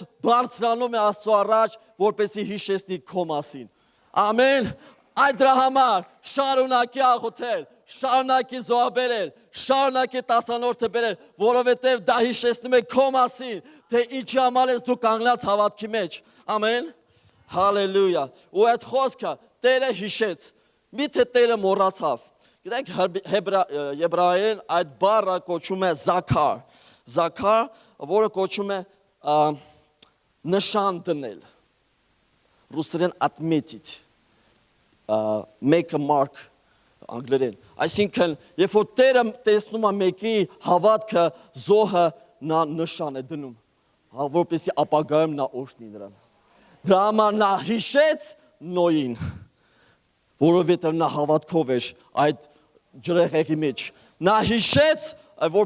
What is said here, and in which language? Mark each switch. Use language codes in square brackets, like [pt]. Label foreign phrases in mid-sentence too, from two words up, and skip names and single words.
[hy] բարձրանում է Աստծո առաջ, որպեսզի հիշեցնի քո մասին։ Ամեն։ Այդ դրա համար շարունակի աղոթել, շարունակի զոհաբերել, շարունակի տասանորդը բերել, որովհետև դա հիշեցնում է քո մասին, թե ինչի համար ես դու կանգնած հավատքի մեջ։ Ամեն։ Հալելույա։ Ու այդ խոսքը Տերը հիշեց։ Միթե Տերը մոռացավ։ Գիտեք, եբրայերեն այդ բառը կոչում է զաքար, զաքար, որը կոչում է նշան դնել, ռուսերեն atmetit, [en] make a mark, [hy] անգլերեն, այսինքն, երբ որ Տերը տեսնում է մեկի հավատքը, զոհը նա նշան է դնում, որպեսզի ապագայում նա օրհնի նրան։ Դրա համար նա հիշեց Նոյին, որովհետև նա հավատքով էր այդ ջրեղեղի մեջ։ Նա հիշեց, որ